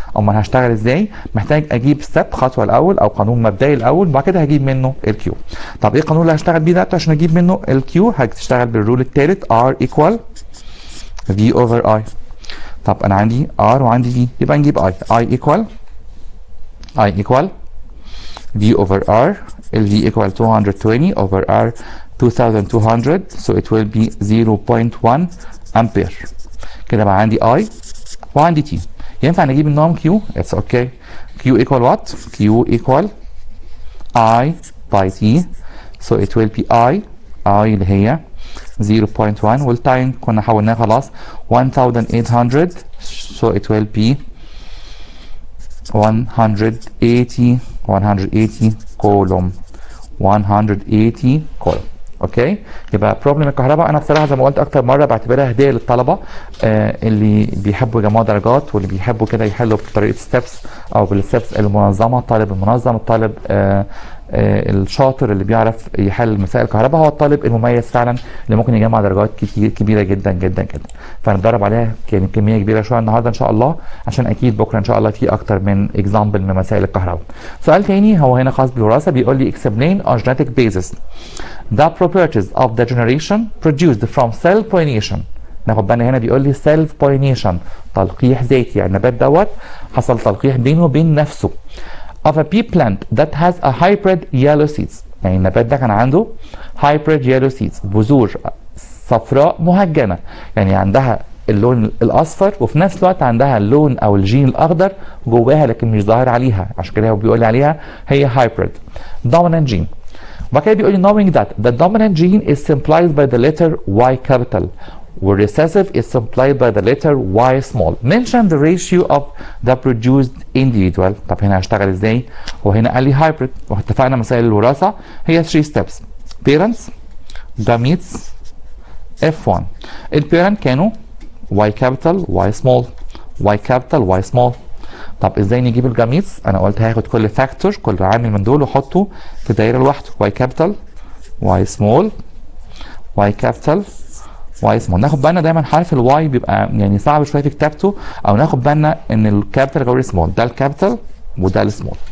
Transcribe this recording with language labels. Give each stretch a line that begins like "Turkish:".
Arabic: امال هشتغل ازاي؟ محتاج اجيب ستيب خطوه الاول او قانون مبدئي الاول بعد كده هجيب منه الكيو. طب ايه القانون اللي هشتغل بيه ده عشان اجيب منه الكيو؟ هتشتغل بالرول الثالث
English: R equal V over I.
Arabic: طب انا عندي ار وعندي في، يبقى نجيب اي.
English: I equal V over R. ال V equal 220 over R 2200, so it will be 0.1 ampere.
Arabic: كده بقى عندي I وعندي T. ينفع نجيب النوم
English: Q؟ It's okay. Q equal what? Q equal I by T, so it will be I اللي هي 0.1
Arabic: والتايم كنا حولناه خلاص
English: 1800, so it will be 180 coulomb.
Arabic: 180 كولوم. اوكي، يبقى بروبلم الكهرباء انا بصراحه زي ما قلت اكتر مره بعتبرها هديه للطلبه اللي بيحبوا يجمعوا درجات واللي بيحبوا كده يحلوا بطريقه ستيبس او بالستبس المنظمه. الطالب المنظم، الطالب الشاطر اللي بيعرف يحل مسائل الكهرباء هو الطالب المميز فعلا اللي ممكن يجمع درجات كبيره جدا جدا جدا. فنتدرب عليها كميه كبيره شويه النهارده ان شاء الله، عشان اكيد بكره ان شاء الله في اكتر من اكزامبل من مسائل الكهرباء. سؤال تاني هو هنا خاص بالوراثه، بيقول لي
English: explain on genetic basis the properties of the generation produced from cell pollination.
Arabic: ناخد بالنا هنا بيقول لي self pollination، تلقيح ذاتي، يعني النبات دوت حصل تلقيح بينه وبين نفسه.
English: of a pea plant that has a hybrid yellow seeds.
Arabic: يعني النبات ده كان عنده hybrid yellow seeds، بذور صفراء مهجنه، يعني عندها اللون الاصفر وفي نفس الوقت عندها اللون او الجين الاخضر جواها لكن مش ظاهر عليها، عشان كده هو بيقول لي عليها هي hybrid dominant gene. وبعد كده بيقول لي
English: knowing that the dominant gene is symbolized by the letter Y capital والrecessive is symbolized by the letter Y small. Mention the ratio of the produced individual.
Arabic: طب هنا هشتغل ازاي؟ هو هنا قال لي hybrid، واتفقنا مسائل الوراثه هي 3 steps: parents، gametes، F1. البيرنت كانوا Y capital Y small Y capital Y small. طب ازاي نجيب الجاميتس؟ انا قلت هاخد كل فاكتور، كل عامل من دول واحطه في دايره لوحده.
English: Y capital Y small Y capital Y small.
Arabic: ناخد بالنا دايما حرف الواي بيبقى يعني صعب شويه في كتابته، او ناخد بالنا ان الكابيتال غير السمول، ده الكابيتال وده السمول.